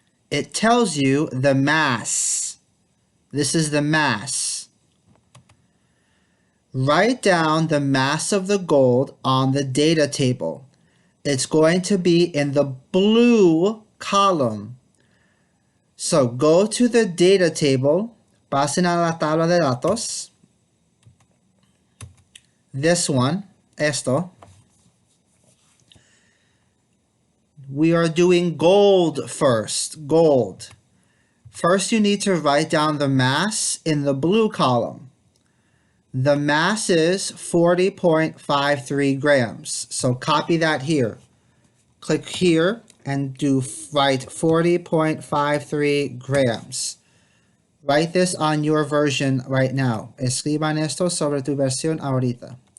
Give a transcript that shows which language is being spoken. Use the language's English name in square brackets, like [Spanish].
[English] It tells you the mass. This is the mass. Write down the mass of the gold on the data table. It's going to be in the blue column. So go to the data table. [Spanish] Pasen a la tabla de datos. [English] This one, [Spanish] esto. [English] We are doing gold first, gold. First you need to write down the mass in the blue column. The mass is 40.53 grams. So copy that here. Click here and write 40.53 grams. Write this on your version right now. [Spanish] Escriban esto sobre tu versión ahorita.